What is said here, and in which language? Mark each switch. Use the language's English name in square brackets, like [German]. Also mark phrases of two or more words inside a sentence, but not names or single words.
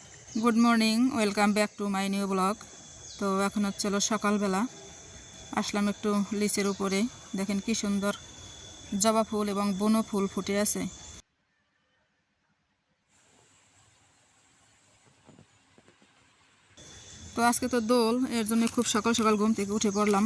[English] Good morning welcome back to my new blog. [Bangla] तो এখন হচ্ছিল সকালবেলা আসলাম একটু লিচের উপরে। দেখেন কি সুন্দর জবা ফুল এবং বনো ফুল ফুটে আছে। তো আজকে তো দোল, এর জন্য খুব সকাল সকাল ঘুম থেকে উঠে পড়লাম।